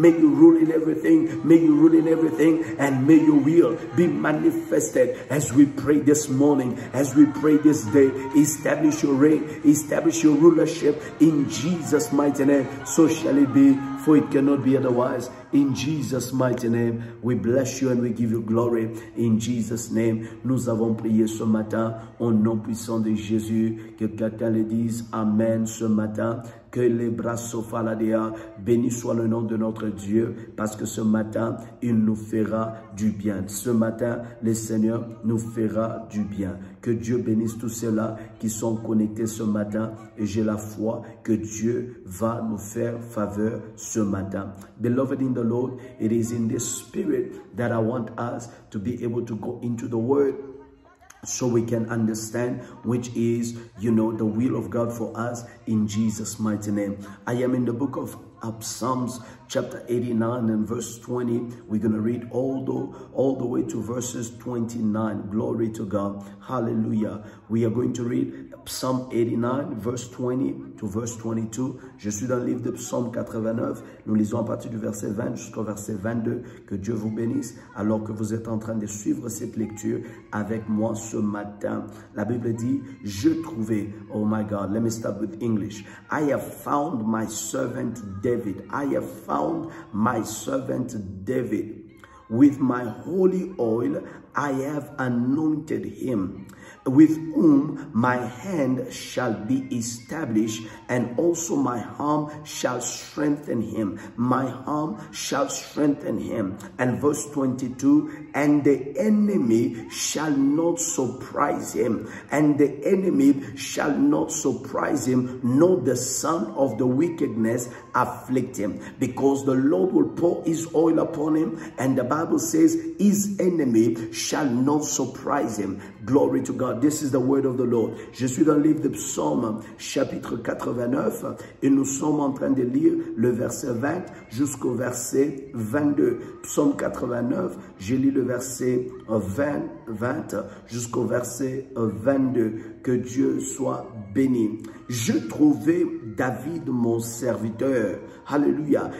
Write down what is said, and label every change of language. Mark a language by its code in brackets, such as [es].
[en] May you rule in everything. May you rule in everything. And may your will be manifested as we pray this morning, as we pray this day. Establish your reign, establish your rulership in Jesus' mighty name. So shall it be, for it cannot be otherwise. In Jesus' mighty name, we bless you and we give you glory. In Jesus' name, [fr] nous avons prié ce matin au nom puissant de Jésus. Que quelqu'un le dise Amen ce matin. Que les bras sofaladea, béni soit le nom de notre Dieu, parce que ce matin, il nous fera du bien. Ce matin, le Seigneur nous fera du bien. Que Dieu bénisse tous ceux-là qui sont connectés ce matin, et j'ai la foi que Dieu va nous faire faveur ce matin. [en] Beloved in the Lord, it is in this spirit that I want us to be able to go into the Word, so we can understand which is, the will of God for us in Jesus' mighty name. I am in the book of Psalms chapter 89 and verse 20. We're going to read all the way to verses 29. Glory to God. Hallelujah. We are going to read Psalm 89 verse 20 to verse 22. [fr] Je suis dans le livre de Psalm 89. Nous lisons à partir du verset 20 jusqu'au verset 22. Que Dieu vous bénisse alors que vous êtes en train de suivre cette lecture avec moi ce matin. La Bible dit, je trouvais, [en] oh my God, let me start with English. I have found my servant David. I have found my servant David. With my holy oil, I have anointed him, with whom my hand shall be established, and also my arm shall strengthen him. My arm shall strengthen him. And verse 22, and the enemy shall not surprise him, and the enemy shall not surprise him, nor the son of the wickedness afflict him, because the Lord will pour his oil upon him, and the Bible says his enemy shall not surprise him. Glory to God. This is the word of the Lord. [fr] Je suis dans le livre de Psaume chapitre 89 et nous sommes en train de lire le verset 20 jusqu'au verset 22. Psaume 89, j'ai lu le verset 20 jusqu'au verset 22. Que Dieu soit béni. Je trouvais David mon serviteur. Alléluia.